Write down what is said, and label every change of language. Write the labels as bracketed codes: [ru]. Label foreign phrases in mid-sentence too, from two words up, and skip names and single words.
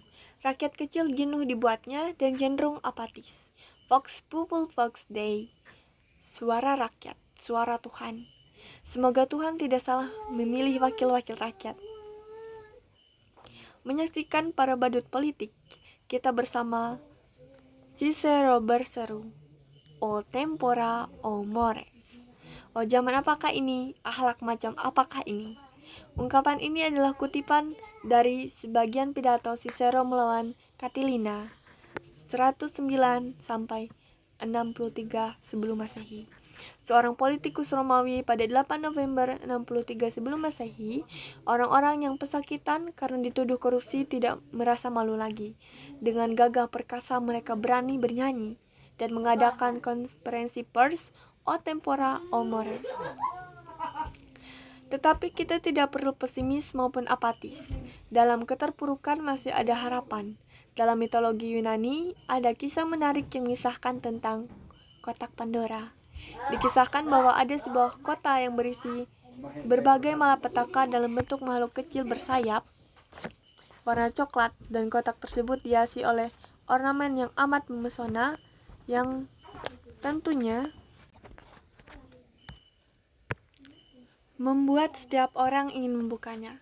[id] Rakyat kecil jenuh dibuatnya dan cenderung apatis. [la] Vox Populi Vox Dei. [id] Suara rakyat, suara Tuhan. Semoga Tuhan tidak salah memilih wakil-wakil rakyat. Menyaksikan para badut politik, kita bersama Cicero berseru, [la] "O tempora, o mores." [id] Oh, zaman apakah ini? Akhlak macam apakah ini? Ungkapan ini adalah kutipan dari sebagian pidato Cicero melawan Catilina 109 sampai 63 sebelum Masehi. Seorang politikus Romawi pada 8 November 63 sebelum Masehi, orang-orang yang pesakitan karena dituduh korupsi tidak merasa malu lagi. Dengan gagah perkasa mereka berani bernyanyi dan mengadakan konferensi pers [la] O tempora o mores. [id] Tetapi kita tidak perlu pesimis maupun apatis. Dalam keterpurukan masih ada harapan. Dalam mitologi Yunani, ada kisah menarik yang mengisahkan tentang kotak Pandora. Dikisahkan bahwa ada sebuah kota yang berisi berbagai malapetaka dalam bentuk makhluk kecil bersayap, warna coklat, dan kotak tersebut dihiasi oleh ornamen yang amat memesona, yang tentunya membuat setiap orang ingin membukanya.